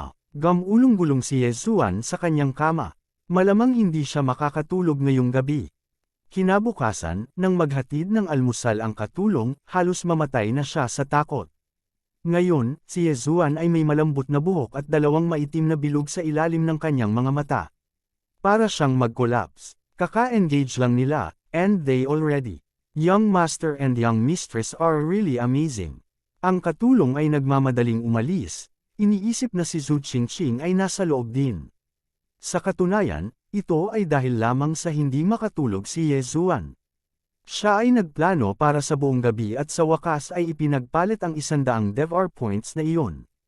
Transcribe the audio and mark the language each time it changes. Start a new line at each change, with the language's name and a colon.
Filipino: Gamulong-gulong si Yezuan sa kanyang kama. Malamang hindi siya makakatulog ngayong gabi. Kinabukasan, nang maghatid ng almusal ang katulong, halos mamatay na siya sa takot. Ngayon, si Yezuan ay may malambot na buhok at dalawang maitim na bilog sa ilalim ng kanyang mga mata. Para siyang mag-collapse. Kaka-engage lang nila,
English: and they already. Young master and young mistress are really amazing.
Filipino: Ang katulong ay nagmamadaling umalis, iniisip na si Zhu Qingqing ay nasa loob din. Sa katunayan, ito ay dahil lamang sa hindi makatulog si Yezuan. Siya ay nagplano para sa buong gabi at sa wakas ay ipinagpalit ang 100 DevR points na iyon.